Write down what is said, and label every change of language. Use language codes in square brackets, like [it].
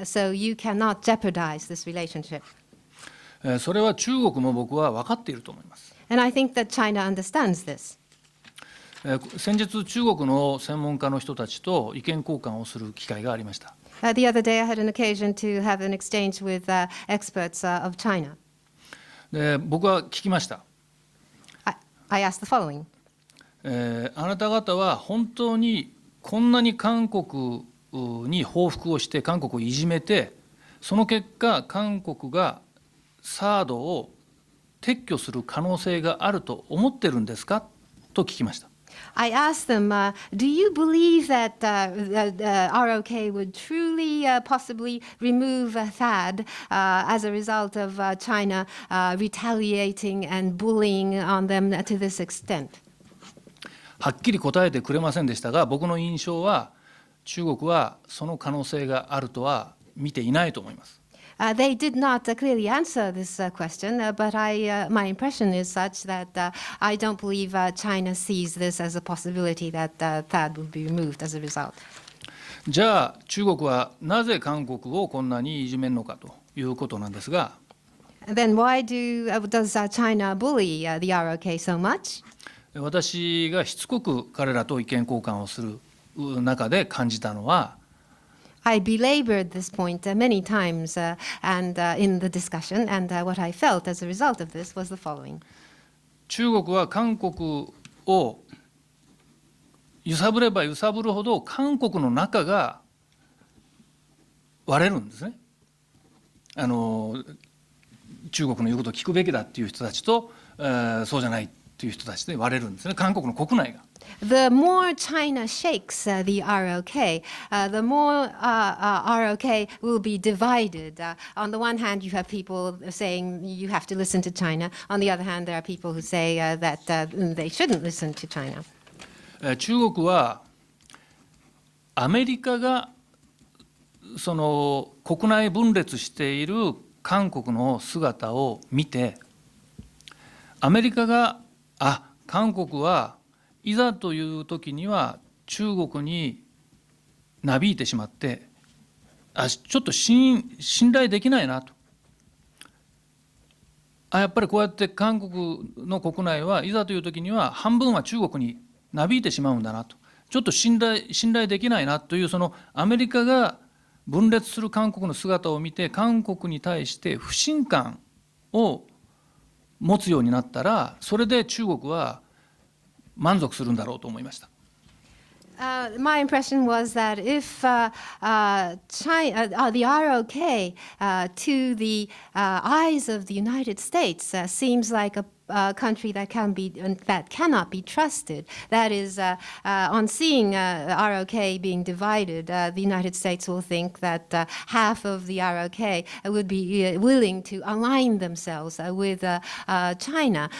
[en] So you cannot jeopardize this relationship. [ja] それは中国も僕は分かっていると思います。 [en] And I think that China understands this. [ja] 先日、中国の専門家の人たちと意見交換をする機会がありました。 [en] The other day, I had an occasion to have an exchange with experts of China. [ja] で、僕は聞きました。 [en] I asked the following. [ja] あなた方は本当にこんなに韓国に報復をして、韓国をいじめて、その結果、韓国がサードを撤去する可能性があると思ってるんですかと聞きました。 [en] I asked them, do you believe that ROK would truly possibly remove THAAD as a result of China retaliating and bullying on them to this extent? [ja] はっきり答えてくれませんでしたが、僕の印象は中国はその可能性があるとは見ていないと思います。 [en] They did not clearly answer this question, but my impression is such that I don't believe China sees this as a possibility that THAAD will be removed as a result. [ja] じゃあ中国はなぜ韓国をこんなにいじめるのかということなんですが、 [en] Then why does China bully the ROK so much? [ja] 私がしつこく彼らと意見交換をする中で感じたのは、 [en] I belabored this point many times and in the discussion, and what I felt as a result of this was the following. [ja] 中国は韓国を揺さぶれば揺さぶるほど韓国の中が割れるんですね。中国の言うことを聞くべきだっていう人たちと、そうじゃないっていう人たちで割れるんですね、韓国の国内が。 [en] The more China shakes the ROK, the more ROK will be divided. On the one hand, you have people saying you have to listen to China. On the other hand, there are people who say that they shouldn't listen to China. [ja] 中国はアメリカがその国内分裂している韓国の姿を見て、アメリカが韓国はいざという時には中国になびいてしまって、ちょっと信頼できないなと。やっぱりこうやって韓国の国内はいざという時には半分は中国になびいてしまうんだなと。ちょっと信頼できないなという、そのアメリカが分裂する韓国の姿を見て、韓国に対して不信感を持つようになったら、それで中国は満足するんだろうと思いました。 [en] My impression was that if China, the ROK to the eyes of the United States seems like a country that cannot be trusted. That is, on seeing ROK being divided, the United States will think that half of the ROK would be willing to align themselves with China.